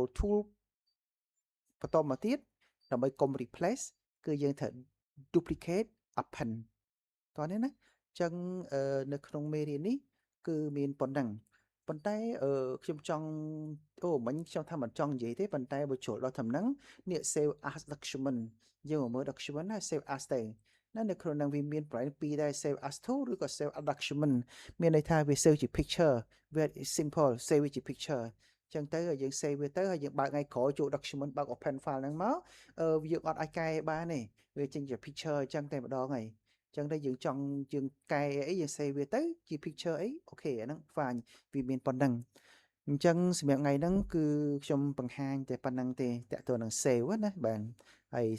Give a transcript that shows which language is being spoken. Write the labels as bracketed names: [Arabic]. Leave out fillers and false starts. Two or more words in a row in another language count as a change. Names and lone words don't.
[Khmer] tool បន្តមកទៀតដើម្បីកុំ replace គឺយើងត្រូវ [English] duplicate append [Khmer] តោះនេះណាអញ្ចឹងនៅក្នុងមេរៀននេះគឺមានប៉ុណ្ណឹងប៉ុន្តែខ្ញុំចង់មិញខ្ញុំថាមិនចង់និ យាយទេប៉ុន្តែបើចូលដល់តាមហ្នឹងនេះ [English] save as document [Khmer] យើងមកមើល document ណា [English] save as [Khmer] ទៅណានៅក្នុងហ្នឹងវាមានប្រភេទ ពីរដែរ [English] save as to [Khmer] ឬក៏ [English] save as document [Khmer] មានន័យថាវា save ជា picture [English] very simple [Khmer] save វាជា picture អញ្ចឹងទៅយើង save វាទៅហើយយើងបើកថ្ងៃក្រោយចូល document បើក [English] open file [Khmer] ហ្នឹងមកយើងអត់អាចកែបានទេវាចេញជា picture អញ្ចឹងតែម្ដងហើយអញ្ចឹងតែយើងចង់យើងកែអីយើង save វាទៅជា picture អីអូខេអាហ្នឹង fine វាមានប៉ុណ្ណឹងអញ្ចឹងសម្រាប់ថ្ងៃហ្នឹងគឺខ្ញុំបង្ហាញតែប៉ុណ្ណឹងទេតើតើនឹង save ណាបាទហើយ